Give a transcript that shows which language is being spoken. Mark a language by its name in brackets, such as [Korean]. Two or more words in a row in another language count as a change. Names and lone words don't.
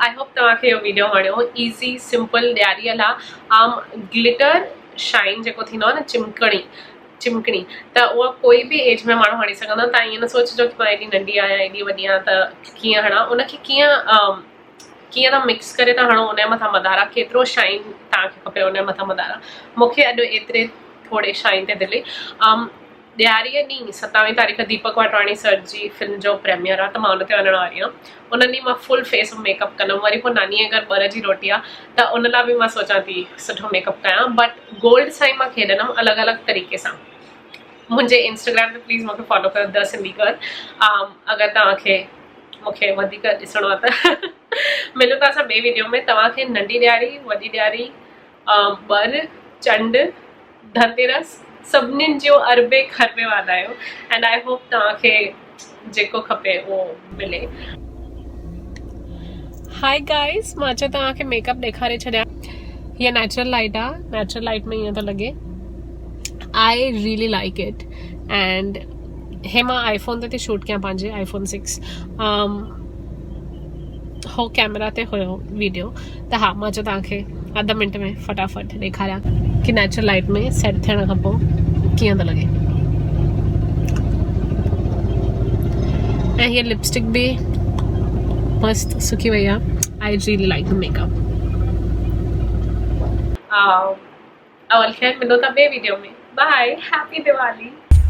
[English] I hope [Sindhi] तव्हांखे इहो वीडियो वणियो। [English] easy simple [Sindhi] ॾियारीअ लाइ [English] glitter shine [Sindhi] जेको थींदो आहे न, चिमकणी, त उहा कोई बि एज में माण्हू हणी सघंदो आहे। तव्हां ईअं न सोचिजो कि मां एॾी नंढी आहियां, एॾी वॾी आहियां त कीअं हणां, उनखे कीअं था मिक्स करे था हणो, उनजे मथां मदारा, केतिरो शाइन तव्हांखे खपे उनजे मथां मदारा। मूंखे अॼु एतिरे थोरे शाइन ते दिली। ॾियारीअ ॾींहुं 27 तारीख़ दीपक वाटवाणी सर जी फिल्म जो प्रीमियर आहे, त मां उन ते वञण वारी आहियां। उन ॾींहुं मां [English] full face makeup [Sindhi] कंदमि। वरी पोइ नानीअ जे घर ॿर जी रोटी आहे, त उन लाइ बि मां सोचां थी सुठो मेकअप कयां, [English] but gold [Sindhi] सां ई मां खेॾंदमि अलॻि अलॻि तरीक़े सां। मुंहिंजे इंस्टाग्राम ते प्लीज़ मूंखे फॉलो कयो, द सिंधी कर। अगरि तव्हांखे मूंखे वधीक ॾिसणो आहे त मिलूं था असां ॿिए वीडियो में। तव्हांखे नंढी ॾियारी, वॾी ॾियारी, ॿर, चंड, धनतेरस सभिनीनि जो अरबे खरबे वाधायूं [English] and I hope [Sindhi] तव्हांखे जेको खपे उहो मिले। [English] hi guys, [Sindhi] मां चयो तव्हांखे मेकअप ॾेखारे छॾियां। हीअ [English] natural light [Sindhi] आहे, [English] natural light [Sindhi] में ईअं थो लॻे। [English] I really like it and [Sindhi] हे मां आईफोन ते शूट कयां, पंहिंजे आईफोन 6 हो कैमरा ते हुयो वीडियो। त हा, मां चयो तव्हांखे अध मिंट में फटाफट ॾेखारियां कि नेचुरल लाइट में सेट थियण खां पोइ कीअं थो लॻे। ऐं हीअ लिपस्टिक बि मस्त सुकी वई आहे। [English] I really like the makeup. [Sindhi] अवल ख़ैर, मिलो था ॿिए वीडियो में। [English] Bye, happy Diwali.